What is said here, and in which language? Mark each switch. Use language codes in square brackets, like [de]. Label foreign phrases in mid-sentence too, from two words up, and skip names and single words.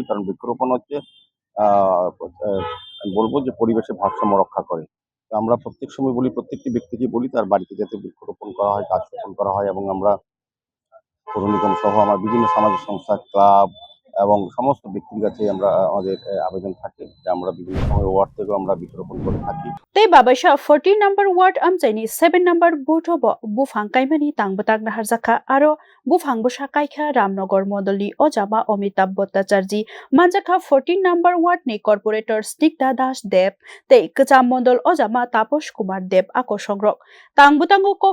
[bn] কারণ বৃক্ষরোপণ হচ্ছে আমি বলবো যে পরিবেশের ভারসাম্য রক্ষা করে। তো আমরা প্রত্যেক সময় বলি, প্রত্যেকটি ব্যক্তিকে বলি তার বাড়িতে যাতে বৃক্ষরোপণ করা হয়, গাছ রোপণ করা হয়। এবং আমরা পৌর নিগম সহ আমার বিভিন্ন সামাজিক সংস্থা, ক্লাব এবং সমস্ত ব্যক্তির কাছে আমরা আমাদের আবেদন থাকে যে আমরা বিভিন্ন সময় ওয়ার্ড থেকেও আমরা বৃক্ষরোপণ করে থাকি। [trp] Tei babasha 14 [en] number ward [trp] amchaini 7 number boto bufang kaimani tangbutang nahar jakha aro bufang busha kaikha Ramnagar mondolni ojama Amitabh Bhattacharya manjakha 14 [en] number ward [trp] ni corporator Snigdha Das Deb tei kacham mondol ojama Taposh Kumar Deb ako songrok tangbutango kok